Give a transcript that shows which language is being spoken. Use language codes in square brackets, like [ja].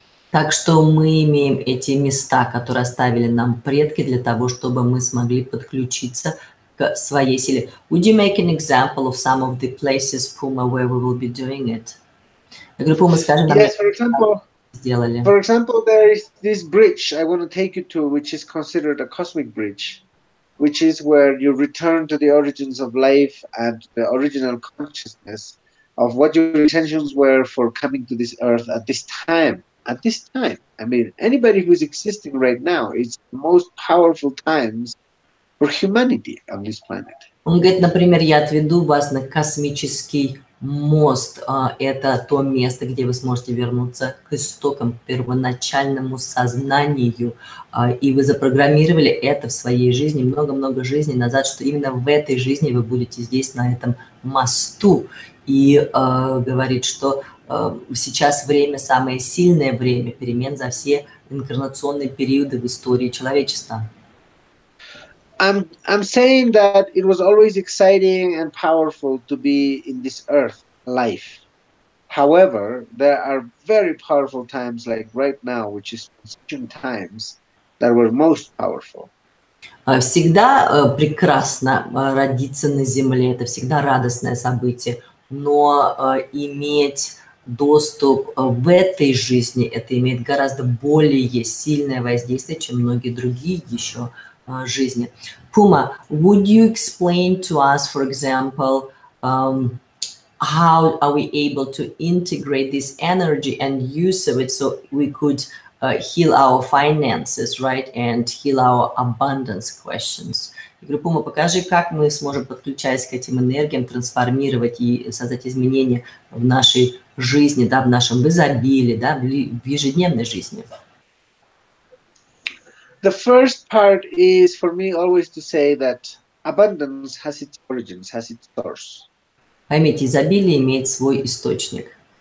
[ru] Так что мы имеем эти места, которые оставили нам предки, для того, чтобы мы смогли подключиться к своей силе. [en] Would you make an example of some of the places, Puma, where we will be doing it? [ru] Я говорю, Puma, скажи нам, [en] yes, for example, there is this bridge I want to take you to, which is considered a cosmic bridge, which is where you return to the origins of life and the original consciousness of what your intentions were for coming to this earth at this time. at this time. I mean, anybody who's existing right now, it's the most powerful times for humanity on this planet. [ru] Он говорит, например, я отведу вас на космический мост. Это то место, где вы сможете вернуться к истокам, к первоначальному сознанию. И вы запрограммировали это в своей жизни много-много жизней назад, что именно в этой жизни вы будете здесь, на этом мосту. И говорит, что сейчас время, самое сильное время перемен за все инкарнационные периоды в истории человечества. [en] I'm saying that it was always exciting and powerful to be in this earth life. However, there are very powerful times like right now, which is transition times, that were most powerful. [ru] Всегда прекрасно родиться на Земле, это всегда радостное событие, но иметь доступ в этой жизни, это имеет гораздо более сильное воздействие, чем многие другие еще жизни. [en] Puma, would you explain to us, for example, how are we able to integrate this energy and use of it so we could heal our finances, right, and heal our abundance questions? [ru] Я говорю, Пума, покажи, как мы сможем, подключаясь к этим энергиям, трансформировать и создать изменения в нашей жизни, да, в нашем изобилии, да, в ежедневной жизни. [en] The first part is for me always to say that abundance has its origins, has its source. [ru] Поймите, изобилие имеет свой источник.